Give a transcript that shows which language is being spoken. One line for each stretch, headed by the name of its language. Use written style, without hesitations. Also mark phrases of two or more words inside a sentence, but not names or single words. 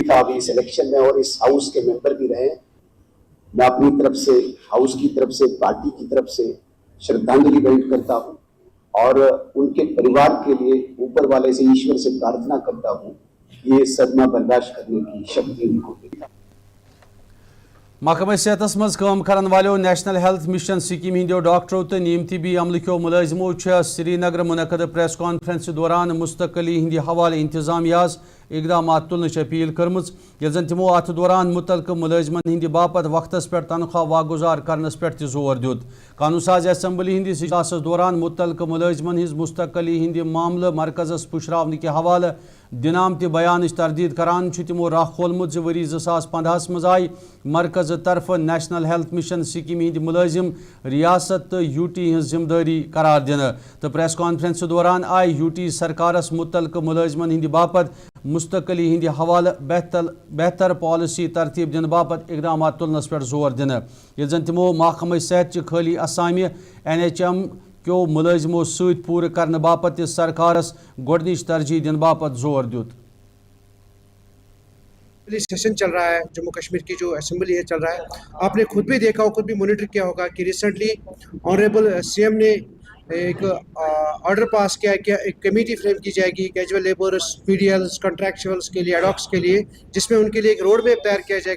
Hindi: अभी इस इलेक्शन में और इस हाउस के मेंबर भी रहे। मैं अपनी तरफ से, हाउस की तरफ से, पार्टी की तरफ से श्रद्धांजलि भेंट करता हूँ और उनके परिवार के लिए ऊपर वाले से, ईश्वर से प्रार्थना करता हूँ ये सदमा बर्दाश्त करने की शक्ति उनको दे।
Kashmiri: महकमा सेहतस मज काम करन वालों नेशनल हेल्थ मिशन स्कीम हिंदो डॉक्टरों तो नीम तिबी अमल क्यों मुलाजिमों श्रीनगर मुनक़द
English: press conference
Kashmiri: दौरान मुस्तकली हिंदी हवाले इंतजामियाज इकदाम तुलन अपील कर्म, जन तमो अत दौरान मुतलक मुलाजमन हिंद बापत वक्तस पे तनख्वाह वागुजार करनस पे जोर दित। कानून साज असम्बली हिंदिस इजलासस दौरान मुतलक मुलाजमन हिंज मुस्तकली हिंद मामल मरकजस पुशरावन के हवाले दिनाम बयान तरदीद करान तमो राह खोलमुत वरी 2015 मज आई मरकज तरफ नेशनल हेल्थ मिशन स्कीम हिंद मुलाजिम रियासत तो यूटी हज जिम्मेदारी करार दिन। तो
English: press conference
Kashmiri: दौरान आई यूटी सरकारस मुतलक मुलाजमन हिंद बापत मुस्तकली हिंद हवाले बेहतर पॉलिसी तरतीब दिन बापत इकदाम तुलनस पे जोर दिन। ये जन तमो महकमा सेहत खाली असामी NHM क्यों मुलाजिमों सत पूर करने बापत सरकारस गोडनिच तरजीह दिन बापत जोर दित।
Hindi: सेशन चल रहा है जम्मू कश्मीर की जो असेंबली है चल रहा है, आपने खुद भी देखा हो, खुद भी मॉनिटर किया होगा कि
English: recently honourable CM
Hindi: ने एक ऑर्डर पास किया है कि एक
English: committee frame
Hindi: की जाएगी
English: casual labours,
Hindi: PDLs, कॉन्ट्रैक्चुअल्स के लिए, एडॉक्स के लिए, जिसमें उनके लिए एक
English: road map
Hindi: तैयार किया जाएगा।